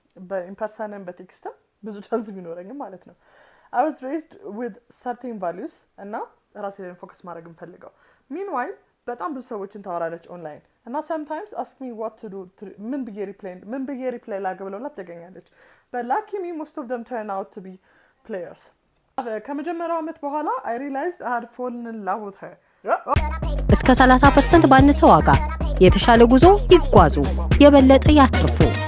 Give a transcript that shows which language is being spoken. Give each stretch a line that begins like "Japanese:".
Amharic: በኢምፐርሰንም በቴክስትም ብዙ ቻንስ ቢኖረኝም ማለት ነው።
English: I was raised with certain values
Amharic: እና ራሴ ላይ ፎከስ ማድረግ እንፈልገው። meanwhile በጣም ብዙ ሰዎችን ታወራለች ኦንላይን እና
English: sometimes ask me what to do
Amharic: ምን ብዬ ሪፕላይ ላገብለውላት ትገኛለች።
English: but luckily most of them turn out to be players.
Amharic: ከመጀመሪያው ዓመት በኋላ
English: I realized I had fallen in love with her.
Amharic: እስከ 30% ባነሰ ዋጋ የተሻለ ጉዞ ይጓዙ፣ የበለጠ ያትርፉ።